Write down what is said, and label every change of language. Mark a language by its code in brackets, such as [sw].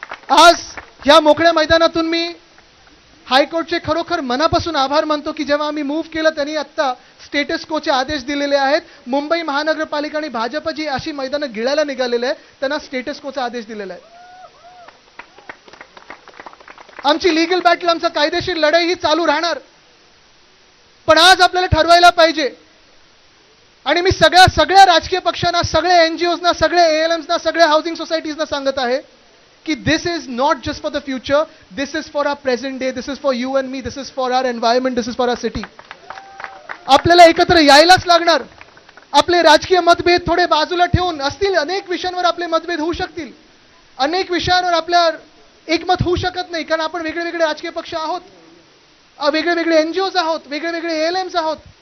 [mr] आज ह्या मोकळ्या मैदानातून मी हायकोर्टचे खरोखर मनापासून आभार मानतो की जेव्हा आम्ही मूव्ह केलं त्यांनी आत्ता स्टेटस कोचे आदेश दिलेले आहेत. मुंबई महानगरपालिका आणि भाजप जी अशी मैदानं गिळायला निघालेले आहेत त्यांना स्टेटस कोचा आदेश दिलेला आहे. आमची लीगल बॅटल, आमचा कायदेशीर लढाई ही चालू राहणार. पण आज आपल्याला ठरवायला पाहिजे आणि मी सगळ्या राजकीय पक्षांना, सगळ्या NGOsना, सगळ्या ALMsना, सगळ्या हाऊसिंग सोसायटीजना सांगत आहे की [en] this is not just for the future, this is for our present day, this is for you and me, this is for our environment, this is for our city. [mr] आपल्याला एकत्र यायलाच लागणार. आपले राजकीय मतभेद थोडे बाजूला ठेवून, असतील अनेक विषयांवर आपले मतभेद होऊ शकतील, अनेक विषयांवर आपल्या एकमत होऊ शकत नाही, कारण आपण वेगळे वेगळे राजकीय पक्ष आहोत, वेगळे वेगळे NGOs आहोत, वेगळे वेगळे ALMs आहोत.